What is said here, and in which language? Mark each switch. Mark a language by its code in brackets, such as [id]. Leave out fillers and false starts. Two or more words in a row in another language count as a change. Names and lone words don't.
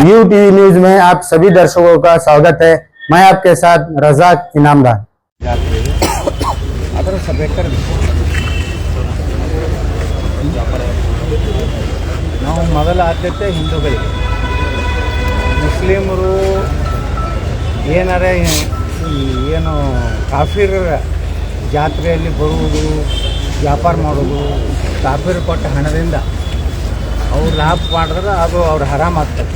[hi] टीवी न्यूज में आप सभी दर्शकों का स्वागत है। मैं आपके साथ रजाक इनामदार। [kn] ಅದರ ಸಭೆಕರ್ ನಾವು ಮೊದಲ ಆದ್ಯತೆ ಹಿಂದೂಗಳಿಗೆ. ಮುಸ್ಲಿಮರು ಏನಾರೆ ಏನು ಕಾಫಿರ ಜಾತ್ರೆಯಲ್ಲಿ ಬರುವುದು, ವ್ಯಾಪಾರ ಮಾಡೋದು, ಕಾಫಿರ್ ಕೊಟ್ಟ ಹಣದಿಂದ ಅವ್ರು ಲಾಭ ಮಾಡಿದ್ರೆ ಅದು ಅವ್ರು ಹರಾಮ್ ಆಗ್ತದೆ.